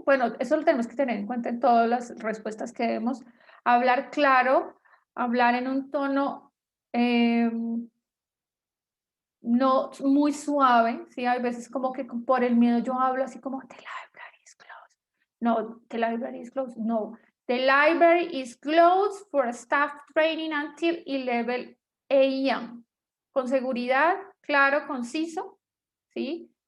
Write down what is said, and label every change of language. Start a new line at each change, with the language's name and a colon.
Spanish: Bueno, eso lo tenemos que tener en cuenta en todas las respuestas que demos. Hablar claro, hablar en un tono no muy suave, ¿sí? Hay veces como que por el miedo yo hablo así como,
English: the library is closed. No, the library is closed. No, the library is closed for staff training until 11 a.m.
Spanish: Con seguridad, claro, conciso, ¿sí?